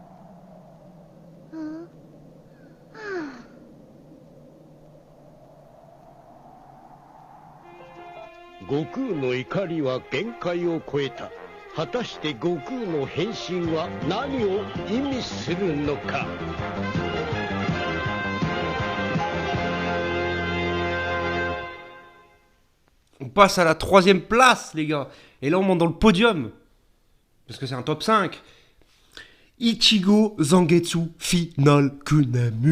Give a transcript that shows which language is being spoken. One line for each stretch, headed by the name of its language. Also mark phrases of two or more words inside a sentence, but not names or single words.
Japanese: 悟空の怒りは限界を超えた。果たして悟空の変身は何を意味するのか。
French: On passe à la troisième place, les gars. Et là, on monte dans le podium. Parce que c'est un top 5. Ichigo Zangetsu Final Kunami.